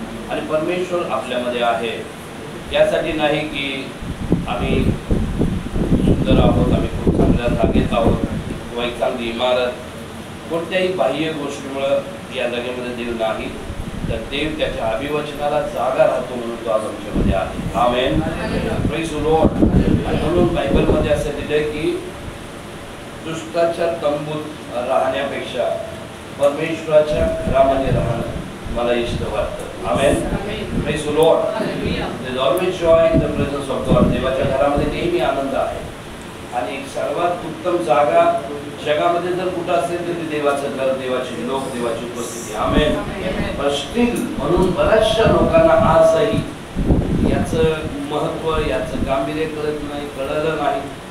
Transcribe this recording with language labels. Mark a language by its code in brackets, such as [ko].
[mr] आणि परमेश्वर आपल्यामध्ये आहे, यासाठी नाही की आम्ही सुंदर आहोत, आम्ही खूप चांगल्या जागेत आहोत किंवा एक चांगली इमारत, कोणत्याही बाह्य गोष्टीमुळं या जागेमध्ये देव नाही, तर देव त्याच्या अभिवचनाला जागा राहतो म्हणून तो आज आमच्यामध्ये आहे। आमेन। [en] Praise the lord. [mr] म्हणून बायबलमध्ये असं लिहिलंय की दुष्टाच्या तंबूत राहण्यापेक्षा परमेश्वराच्या घरामध्ये राहणं मला इष्ट वाटतं। [en] Amen. Praise the lord. There is always joy in the presence of God. [mr] देवाच्या घरामध्ये नेहमी आनंद आहे आणि सर्वात उत्तम जागा जगामध्ये जर कुठं असेल तर ते देवाचं घर, देवाचे लोक, देवाची उपस्थिती। आमेन। पण स्टील म्हणून बऱ्याचशा लोकांना आजही याचं महत्त्व, याचं गांभीर्य कळलं नाही।